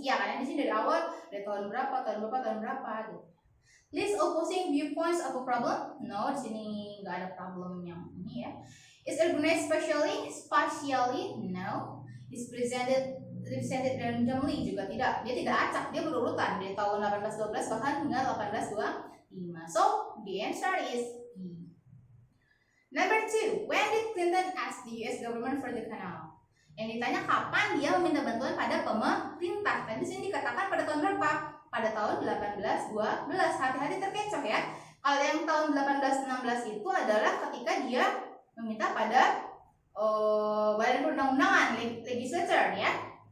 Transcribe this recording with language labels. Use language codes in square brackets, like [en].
[id] Ya, karena di sini dari awal dari tahun berapa gitu. [en] List opposing viewpoints of a problem. [id] No, di sini nggak ada problem yang ini ya. [en] Is organized spatially. No. Is presented randomly [id] juga tidak. Dia tidak acak, dia berurutan dari tahun 1812 bahkan hingga 1825. [en] So, the answer is B. Number 2, when did Clinton ask the US government for the canal? [id] Yang ditanya kapan dia meminta bantuan pada pemerintah. Tadi sini dikatakan pada tahun berapa? Pada tahun 1812. Hati-hati terkecoh ya. Kalau yang tahun 1816 itu adalah ketika dia meminta pada badan perundang-undangan, legislature ya.